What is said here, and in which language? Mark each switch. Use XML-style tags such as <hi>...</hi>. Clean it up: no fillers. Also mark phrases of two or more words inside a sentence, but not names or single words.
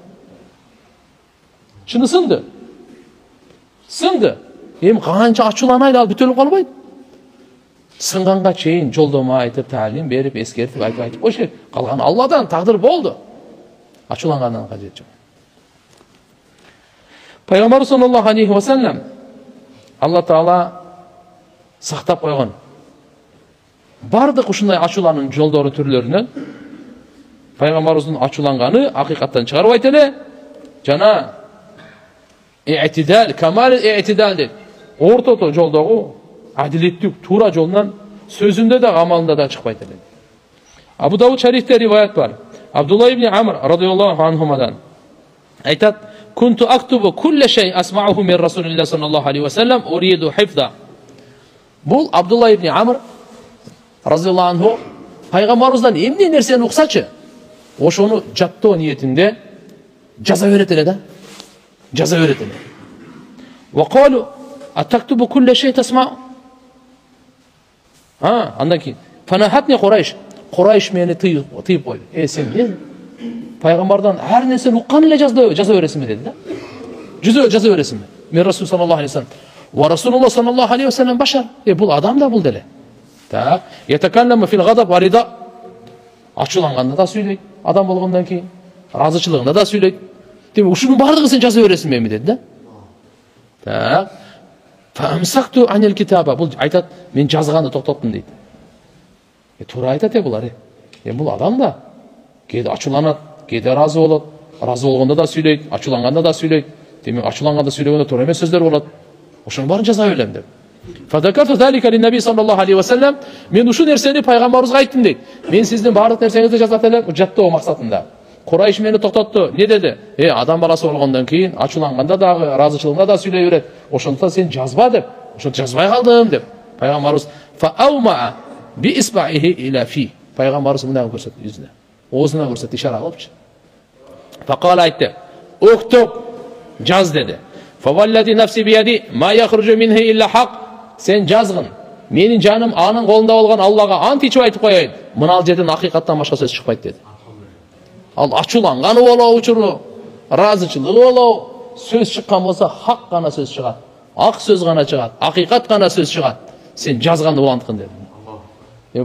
<ky>Чыны сынды. Сынды. Канча ачууланайлы ал бүтөлүп калбайт. Сынганга чейин жолдома айтып, талим берип, эскертип, айтып коюш керек. Калган Алладан тагдыр болду. Ачуулангандан кажет жок. Пайгамбар</ky> <ar>صلى الله عليه وسلم</ar> <ky>Алла Таала сактап койгон бардык ушундай ачуулануунун жолдору түрлөрүнөн пайгамбарыбыздын ачууланганы акыйкаттан чыгарбайт эле жана</ky> <ar>اعتدال كمال اعتدال</ar> <ky>дейт. Ортото жолдогу адилеттүү, туура жолунан сөзүндө да, амалында да чыкпайт эле. Абу Дауд шарифте риваят бар.</ky> <ar>Абдулла ибн Амр رضي الله عنهما айтат: "كنت أكتب كل شيء أسمعه من رسول الله صلى الله عليه وسلم أريد حفظه."</ar> <ky>Бул Абдулла ибн Амр</ky> <ar>رضي الله عنه</ar> <ky>пайгамбарыбыздан эмне нерсени уксачы, ошону жаттоо ниетинде жаза берет эле да. Жаза берет эле.</ky> <ar>وقالوا أتكتب كل شيء تسمعه.</ar> <ky>Андан кийин фанахатни Курайш. Курайш мени тыйып койду. Сен пайгамбардан ар нерсени уккан эле жаза бересиңби деди да. Жаза бересиңби?</ky> <ar>Мен رسول صلى الله عليه وسلم ورسول الله صلى الله عليه وسلم بشر.</ar> <ky>Бул адам да бул деле. Так,</ky> <ar>يتكلم في الغضب والرضا.</ar> <ky>Ачууланганда да сүйлөйт. Адам болгондон кийин разычылыгында да сүйлөйт. Демек, ушунун бардыгын сен жаза бересиңби деди да.</ky> <ar>Так. فأمسكت عن الكتاب.</ar> <ky>Бул айтат, мен жазганды токтоттум дейт. Туура айтат булар. Бул адам да кээде ачууланат, кээде разы болот. Разы болгондо да сүйлөйт, ачууланганда да сүйлөйт. Демек, ачууланганда сүйлөгөндө туура эмес сөздөр болот. Ошонун баарын жаза берем деп.</ky> <ar>فذكرت ذلك للنبي صلى الله عليه وسلم.</ar> <ky>Мен ушу нерсени пайгамбарыбызга айттым дейт. Мен сиздин баардык нерсеңизди жазат элем, жаттоо максатында. Курайш мени токтотту. Не деди? Адам баласы болгондон кийин ачууланганда дагы, разычылыгында да сүйлөй берет. Ошондуктан сен жазба деп. Ошонтип жазбай калдым деп.</ky> <ar>Пайгамбарыбыз فأومأ بإصبعه إلى فيه.</ar> <ky>Пайгамбарыбыз мындай көрсөттү жүзүнө. Оозуна көрсөттү, ишара кылыпчы. Факала айтты. Уктуб, жаз деди.</ky> <ar>فوالذي نفسي بيده ما يخرج منه إلا حق.</ar> <ky>Сен жазгын. Менин жаным анын колунда болгон Аллага ант ичип айтып коеюн. Мына жерден акыйкаттан башка сөз чыкпайт деди. Ал ачууланганы болобу учуру, разычылыгы болобу, сөз чыккан болсо хак гана сөз чыгат. Ак сөз гана чыгат, акыйкат гана сөз чыгат. Сен жазганды уланткын деди.</ky>